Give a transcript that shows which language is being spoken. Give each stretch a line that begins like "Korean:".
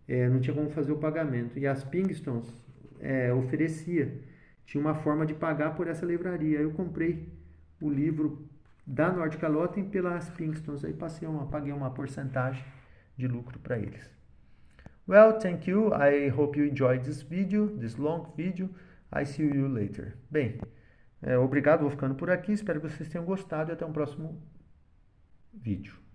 Portuguese: Não tinha como fazer o pagamento. E as Pingstons oferecia. Tinha uma forma de pagar por essa livraria. Eu comprei o livro da Nordkalotten pelas Pingstons. Aí paguei uma porcentagem de lucro para eles.
English: Well, thank you. I hope you enjoyed this video, this long video. I see you later.
Portuguese: Bem, obrigado. Vou ficando por aqui. Espero que vocês tenham gostado e até o próximo vídeo.